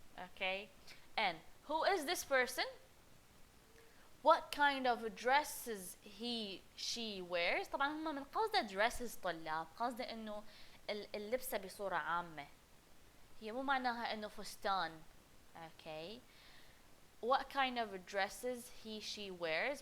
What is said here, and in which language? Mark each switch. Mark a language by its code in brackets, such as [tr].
[en] Okay and who is this person? What kind of dresses she wears. [ar] طبعا هم من قصده dresses طلاب، قصده انه اللبسة بصورة عامة، هي مو معناها انه فستان. [en] Okay what kind of dresses she wears.